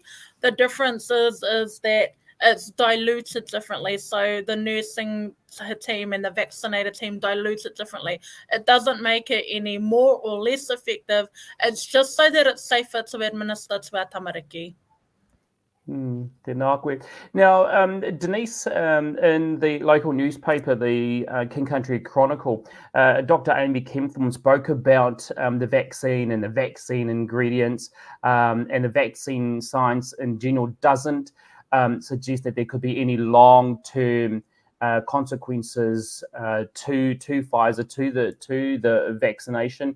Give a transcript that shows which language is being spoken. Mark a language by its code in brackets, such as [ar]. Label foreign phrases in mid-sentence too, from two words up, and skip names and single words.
[en] The difference is that it's diluted differently. So the nursing team and the vaccinator team dilute it differently. It doesn't make it any more or less effective. It's just so that it's safer to administer to our tamariki. [mi] Tēnā koe. [en] Now, Denise, in the local newspaper, the King Country Chronicle, Dr. Amy Kempthorne spoke about the vaccine and the vaccine ingredients, and the vaccine science in general doesn't suggest that there could be any long-term consequences to Pfizer, to the vaccination.